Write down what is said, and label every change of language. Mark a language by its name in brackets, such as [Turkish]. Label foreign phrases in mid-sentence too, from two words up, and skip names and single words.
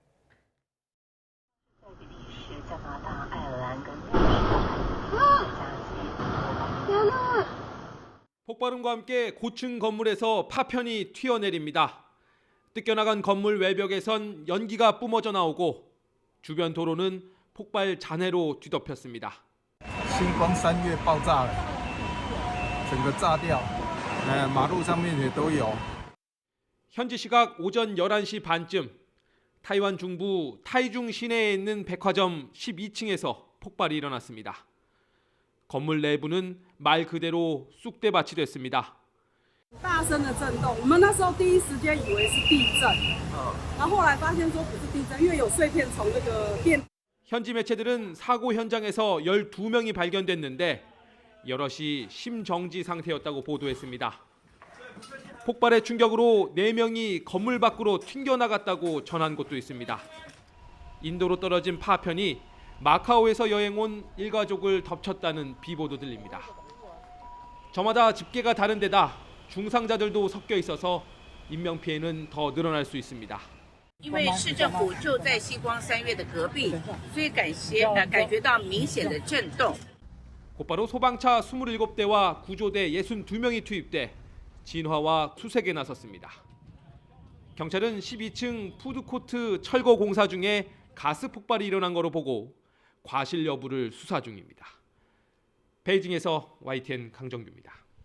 [Korean] 폭발음과 함께 고층 건물에서 파편이 튀어내립니다. 뜯겨나간 건물 외벽에선 연기가 뿜어져 나오고 주변 도로는 폭발 잔해로 뒤덮였습니다. [Chinese] 星光三月爆炸了，整个炸掉，马路上面也都有。 [Korean] 현지 시각 오전 11시 반쯤 타이완 중부 타이중 시내에 있는 백화점 12층에서 폭발이 일어났습니다. 건물 내부는 말 그대로 쑥대밭이 됐습니다. [Chinese] 大声的震动，我们那时候第一时间以为是地震，然后后来发现说不是地震，因为有碎片从那个电。 [Korean] 현지 매체들은 사고 현장에서 12명이 발견됐는데 여럿이 심정지 상태였다고 보도했습니다. 폭발의 충격으로 4명이 건물 밖으로 튕겨나갔다고 전한 곳도 있습니다. 인도로 떨어진 파편이 마카오에서 여행 온 일가족을 덮쳤다는 비보도 들립니다. 저마다 집계가 다른 데다 중상자들도 섞여 있어서 인명피해는 더 늘어날 수 있습니다. [Chinese] 因为市政府就在星光三月的隔壁，所以感觉到明显的震动。 [Korean] 곧바로 소방차 27대와 구조대 62명이 투입돼 진화와 수색에 나섰습니다. 경찰은 12층 푸드코트 철거 공사 중에 가스 폭발이 일어난 거로 보고 과실 여부를 수사 중입니다. 베이징에서 YTN 강정규입니다.